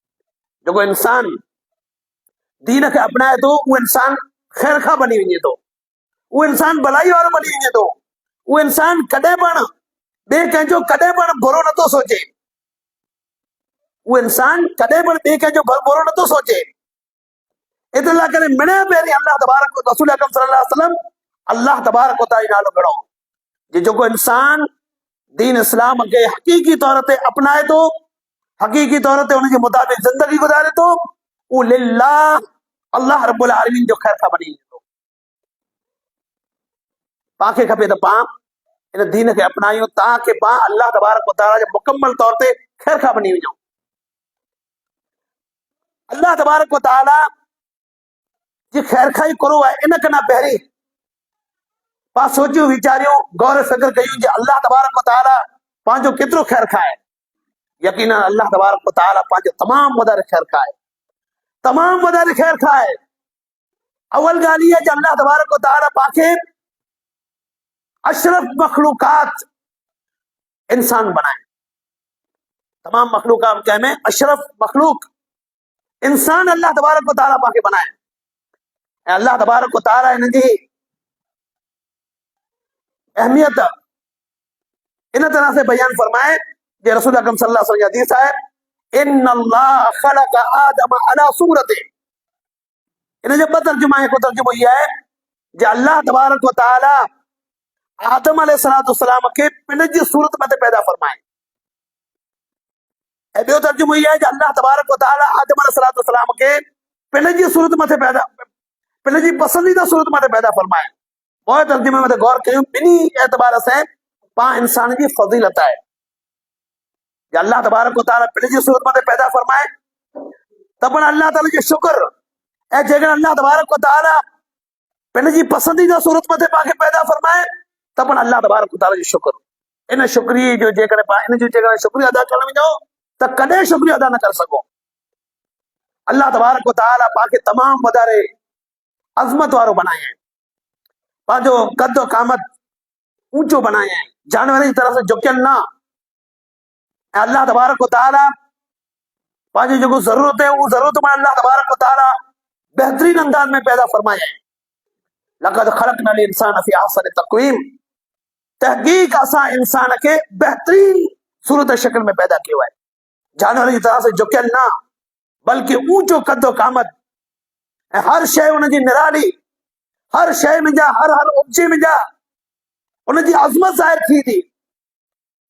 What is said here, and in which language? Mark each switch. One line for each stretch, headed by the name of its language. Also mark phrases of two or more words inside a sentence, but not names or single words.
Sindhi: जेको इंसान दीन खे अपनाए थो उहो इंसान ख़ैर खां बनी वञे थो, उहो इंसान भलाई वारो बनी वञे थो, उहो इंसान कॾहिं पण ॿिए कंहिंजो कॾहिं पण बुरो नथो सोचे, उहो इंसान कॾहिं पण ॿिए कंहिंजो बुरो नथो सोचे। एतिरे लाइ करे मिणे पहिरीं अल्लाह तबारक रसूल अकरम
Arabic: صلى الله عليه وسلم
Sindhi: अल्लाह तबारक व तआला जो नालो खणो। जेको इंसान दीन इस्लाम खे हक़ीक़ी तौर ते अपनाए थो, हक़ीक़ी तौर ते उनजे मुताबिक़ ज़िंदगी गुज़ारे थो, उहो लिल्लाह अल्लाह
Arabic: رب العالمين
Sindhi: जो ख़ैर खां बनी वञे थो। पाण खे खपे त पाण इन दीन खे अपनायूं ताकि पाण अल्लाह तबारक व तआला जे मुकम्मल तौर ते ख़ैर खां बनी वञूं। अल्लाह तबारक व तआला जी ख़ैर खाई करो आहे, इन खां पहिरीं पाण सोचियो वीचारियो गौर फ़िक्र कयूं जे अल्लाह तबारक व तआला पंहिंजो केतिरो ख़ैर खाए। यकीनन अल्लाह तबारक व तआला पंहिंजो तमामु वधारे ख़ैर खाए, तमामु वधारे ख़ैर खाए। अवल ॻाल्हि इहा जे अल्लाह तबारक व तआला पाण खे अशरफ मखलूकात इंसान बनाए, तमाम मखलूकात कंहिंमें अशरफ मखलूक इंसान अल्लाह तबारक व तआला पाण खे बनाए। ऐं अल्लाह तबारक व तआला इन जी अहमियत इन तरह से बयान फरमाए जे रसूल अकरम
Arabic: صلى الله عليه وسلم
Sindhi: की हदीस है,
Arabic: إن الله خلق آدم على صورته.
Sindhi: इन जो ॿ तर्जुमा है। हिकु तर्जुमो इहा है जे अल्लाह तबारक व तआला आदम
Arabic: عليه الصلاة والسلام
Sindhi: के पिण जी सूरत मथे पैदा फरमाए। ऐं ॿियो तर्जुमो इहा है जे अल्लाह तबारक व तआला आदम
Arabic: عليه الصلاة والسلام
Sindhi: के पिण जी सूरत मथे पैदा, पिण जी पसंदीदा सूरत मथे पैदा फरमाए। पोइ तर्जुमे में गौर कयूं, ॿिन्ही एतबार से पाण इंसान जी फज़ीलत आहे। अल्लाह तबारक व तआला पिण जी सूरत मथे पैदा फरमाए त पण अल्लाह ताला जो शुक्र, ऐं जेकर अल्लाह तबारक व तआला पिण जी पसंदीदा सूरत मथे पाण खे पैदा फरमाए त पण अल्लाह तबारक व तआला जो शुक्र। इन शुक्रिया जो जेकर पाण इन जो जेकर शुक्रिया अदा करण वञो त कॾहिं शुक्रिया अदा न करे सघो। अल्लाह तबारक व तआला पाण खे तमामु वधारे अज़मत वारो बनाए आहिनि, पंहिंजो कद कामत ऊंचो बनाए आहिनि, जानवर जी तरह से झुकियल न। ऐं अल्लाह तबारक व तआला पंहिंजी जेको ज़रूरत है उहो ज़रूरत में अल्लाह तबारक व तआला बेहतरीन अंदाज में पैदा फरमाए आहिनि।
Arabic: لقد خلقنا الإنسان في أحسن تقويم,
Sindhi: तहक़ीक़ असां इंसान खे बेहतरीन सूरत शक्ल में पैदा कियो आहे, जानवर जी तरह से झुकियल न, बल्कि ऊंचो कद कामत ऐं हर शइ उनजी निराली, हर शइ में जा हर उपजे में जा उनजी अज़मत ज़ाहिर थी थी।